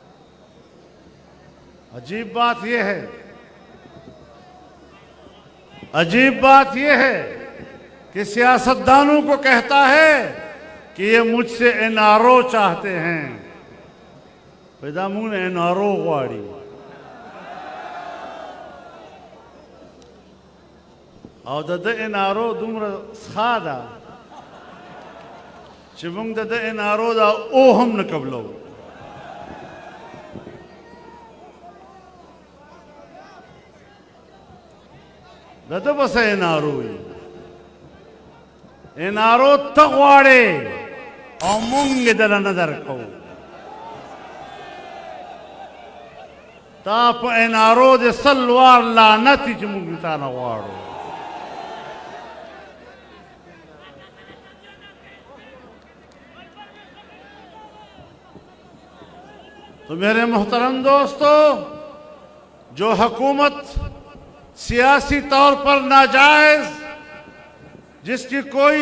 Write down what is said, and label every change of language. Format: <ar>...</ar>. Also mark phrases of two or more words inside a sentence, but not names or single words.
<ur>عجیب بات یہ ہے، عجیب بات یہ ہے کہ سیاستدانوں کو کہتا ہے کہ یہ مجھ سے این آر او چاہتے ہیں۔</ur> <ps>پیدا مون این آر او غواړي او د این آر او دومره ښه ده چې موږ د این آر او دا او هم نه قبلو۔ دته بس این آر او وي، این آر او ته غواړې او موږ یې دله نه درکوو۔ تا په این آر او د سل وار لعنت چې موږ تا نه غواړو۔</ps> <ur>تو میرے محترم دوستو، جو حکومت سیاسی طور پر ناجائز، جس کی کوئی</ur>